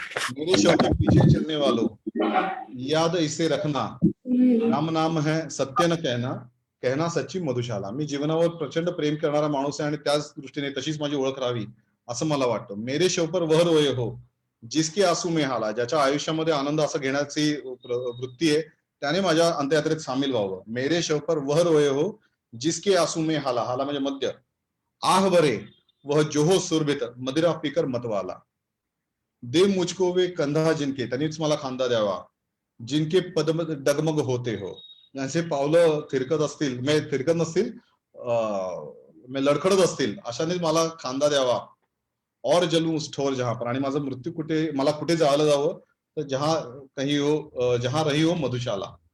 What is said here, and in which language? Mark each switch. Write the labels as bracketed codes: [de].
[hi] मेरे शव के पीछे चलने वालों, याद इसे रखना, राम नाम है सत्य न कहना, कहना सच्ची मधुशाला. [mr] मी जीवनावर प्रचंड प्रेम करणारा माणूस आहे आणि त्याच दृष्टीने तशीच माझी ओळख राहावी असं मला वाटतं. [hi] मेरे शव पर वह रोए हो, जिसके आंसू में हाला, [mr] ज्याच्या आयुष्यामध्ये आनंद असं घेण्याची वृत्ती आहे, त्याने माझ्या अंत्ययात्रेत सामील व्हावं. [hi] मेरे शव पर वह रोए हो जिसके आंसू में हाला, [mr] हाला म्हणजे मद्य. [hi] आह भरे वह जो हो सुरभित मदिरा पीकर मतवाला. दे मुझको वे कंधा जिनके, [mr] त्यांनीच मला खांदा द्यावा, [hi] जिनके पद्म डगमग होते हो, [mr] यांचे पावलं थिरकत असतील, म्हणजे थिरकत नसतील, म्हणजे लडखडत असतील, अशानेच मला खांदा द्यावा. [hi] और जलू उस ठोर जहां पर, [mr] आणि माझा मृत्यू कुठे, मला कुठे जायला जावं तर [hi] जहा कही हो, जहां रही हो मधुशाला.